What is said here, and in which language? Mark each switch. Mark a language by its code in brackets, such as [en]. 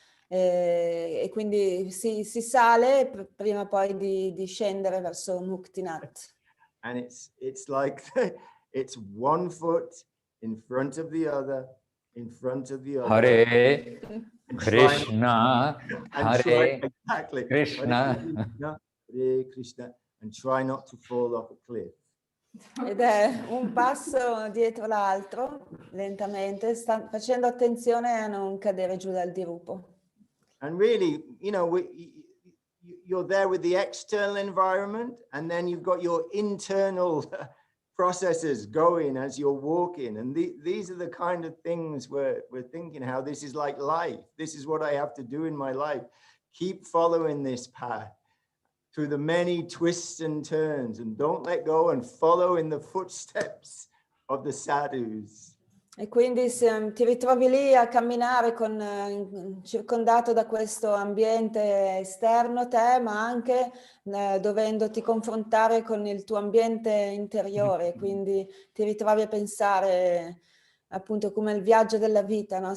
[it] E quindi si sale prima poi di scendere verso Muktinath. [en] And it's like it's one foot in front of the other, in front of the other. Hare Krishna, Hare exactly. Krishna. Hare Krishna, and try not to fall off a cliff. [it] Ed è un passo dietro l'altro, lentamente, facendo attenzione a non cadere giù dal dirupo. [en] And really, you know, you're there with the external environment, and then you've got your internal processes going as you're walking. And these are the kind of things we're thinking, how this is like life. This is what I have to do in my life. Keep following this path through the many twists and turns, and don't let go, and follow in the footsteps of the sadhus. [it] E quindi ti ritrovi lì a camminare circondato da questo ambiente esterno a te, ma anche dovendoti confrontare con il tuo ambiente interiore. Quindi ti ritrovi a pensare appunto come il viaggio della vita, no?